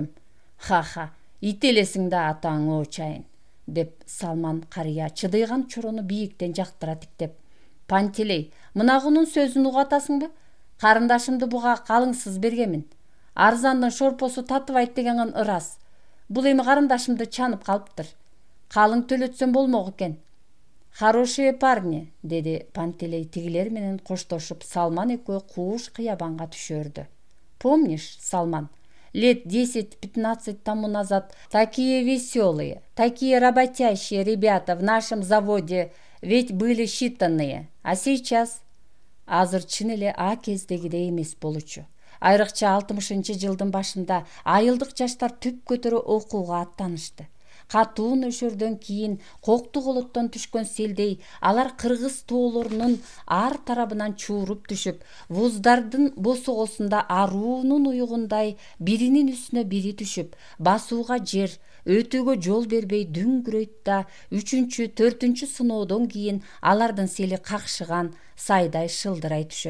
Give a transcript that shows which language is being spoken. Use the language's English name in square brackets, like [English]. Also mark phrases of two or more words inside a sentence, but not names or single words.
[Kyrgyz] Ха, ит элесиң да атаң чайын, деп Салман карыя чыдыйган Чорону бийиктен жактыра тиктеп. Пантелей, мынагунун сөзүн угатасыңбы? Карындашымды буга калыңсыз бергемин. Арзандын шорпосу татыбайт деген ырас. Бул эми карындашымды чанып калыптыр. Калың төлөтсөм болмок экен. [Russian] Хорошие парни, [Kyrgyz] деди Пантелей тигилер менен коштошуп, Салман экөө кууш кыябанга түшөрдү. [Russian] Помнишь, Салман, лет 10-15 тому назад такие веселые, такие работящие ребята в нашем заводе ведь были считанные, а сейчас? [Kyrgyz] Азыр чын эле а кездегидей эмес болчу. Айрыкча 60-жылдын башында айылдык жаштар түп көтөрө окууга аттанышты. Катуу нөшөрдөн кийин кокту колоттон түшкөн селдей алар кыргыз тоолорунун ар тарабынан чууруп түшүп, вуздардын босогосунда аруунун уюгундай биринин үстүнө бири түшүп, басууга жер, өтүүгө жол бербей дүңгүрөйт да 3-4 сыноодон кийин алардын сели какшыган, сайдай шылдырай түшөт.